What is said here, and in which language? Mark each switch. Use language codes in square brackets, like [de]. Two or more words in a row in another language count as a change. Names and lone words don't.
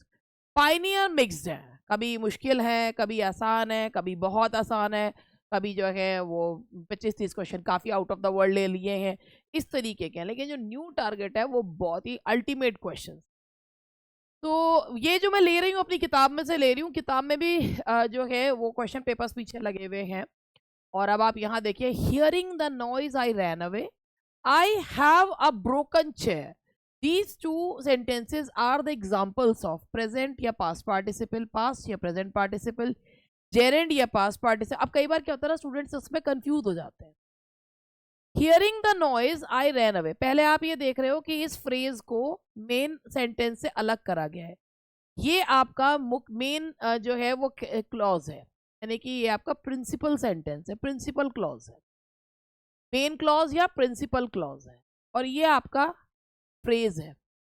[hi] पाइनियर मिक्स्ड है, कभी मुश्किल है, कभी आसान है, कभी बहुत आसान है, कभी जो है वो 25-30 क्वेश्चन काफी [en] out of the world [hi] ले लिए हैं, इस तरीके के हैं। लेकिन जो [en] new target [hi] है वो बहुत ही [en] ultimate question. [hi] तो ये जो मैं ले रही हूँ अपनी किताब में से ले रही हूँ, किताब में भी जो है वो [en] question papers [hi] पीछे लगे हुए हैं। और अब आप यहाँ देखिए, [en] Hearing the noise I ran away, I have a broken chair. These two sentences are the examples of present या past participle, past या present participle, gerund या past participle। [hi] अब कई बार क्या होता है ना, स्टूडेंट्स उसमें कंफ्यूज हो जाते हैं। [en] Hearing the noise I ran away, [hi] पहले आप ये देख रहे हो कि इस फ्रेज को [en] main sentence [hi] से अलग करा गया है। ये आपका मेन जो है वो क्लॉज है, यानी कि ये आपका [en] principal sentence [hi] है, [en] principal clause [hi] है, [en] main clause [hi] या [en] principal clause [hi] है, और ये आपका फ्रेज है।